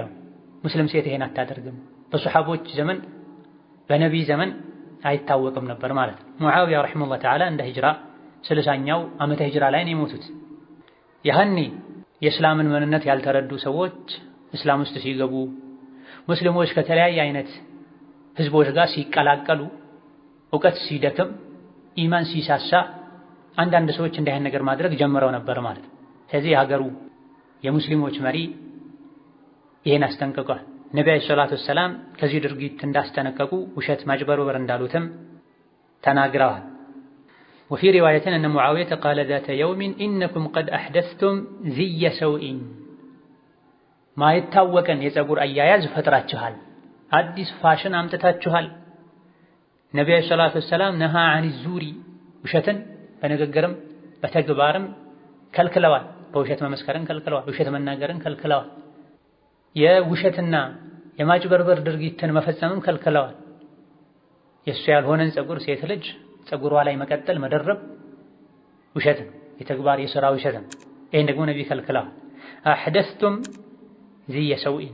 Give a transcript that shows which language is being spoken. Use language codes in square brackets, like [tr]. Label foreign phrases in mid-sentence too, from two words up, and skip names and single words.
[am] ሙስሊም ሴት ይሄን አታደርግም። በሰሐቦች ዘመን በነቢይ ዘመን አይታወቅም ነበር ማለት ነው። ሙዓዊያ [ar] رحمه الله تعالى [am] እንደ ሂጅራ 60ኛው ዓመተ ሂጅራ ላይ ነው የሞቱት። ያህኒ የእስላምን ምንነት ያልተረዱ ሰዎች እስላም ውስጥ ሲገቡ ሙስሊሞች ከተለያየ አይነት ህዝቦች ጋር ሲቀላቀሉ እውቀት ሲደክም ኢማን ሲሳሳ አንዳንድ ሰዎች እንዲህ አይነት ነገር ማድረግ ጀምረው ነበር ማለት ነው። ስለዚህ የሀገሩ የሙስሊሞች መሪ ይሄን አስጠንቅቋል። ነብዩ [ar] صلى الله عليه وسلم [am] ከዚህ ድርጊት እንዳስጠነቀቁ ውሸት ማጭበርበር እንዳሉትም ተናግረዋል። [ar] وفي رواية أن معاوية قال ذات يوم إنكم قد أحدثتم زي سوء ما يتاوكن [am] የፀጉር አያያዝ ፈጥራችኋል፣ አዲስ ፋሽን አምጥታችኋል። ነብዩ [ar] صلى الله عليه وسلم نهى عن الزور [am] ውሸትን በንግግርም በተግባርም ከልክለዋል። በውሸት መመስከርን ከልክለዋል። ውሸት መናገርን ከልክለዋል። የውሸትና የማጭበርበር ድርጊትን መፈጸምም ከልክለዋል። የእሱ ያልሆነን ፀጉር ሴት ልጅ ፀጉሯ ላይ መቀጠል መደረብ ውሸት ነው፣ የተግባር የሥራ ውሸት ነው። ይሄን ደግሞ ነብዩ ከልክለዋል። [ar] أحدثتم زي سوء